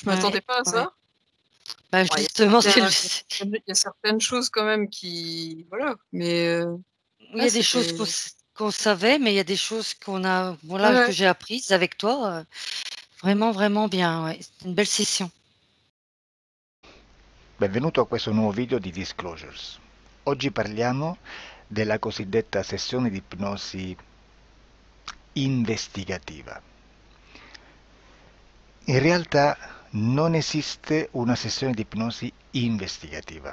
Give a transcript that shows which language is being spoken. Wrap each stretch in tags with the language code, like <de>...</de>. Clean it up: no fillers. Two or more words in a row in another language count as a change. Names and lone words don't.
<fr>Ouais, m'attendais pas à ouais. ça. Bah Ouais, justement, il y a certaines choses quand même qui. Voilà, mais il y ouais, a des choses c'était. qu'on savait, mais il y a des choses Ouais, voilà, que ouais. j'ai apprises avec toi. Mmh. Vraiment, vraiment bien. Ouais. C'était une belle session.</fr> <it>Benvenuto a questo nuovo video di Disclosures. Oggi parliamo della cosiddetta sessione di ipnosi investigativa. In realtà non esiste una sessione di ipnosi investigativa.</it>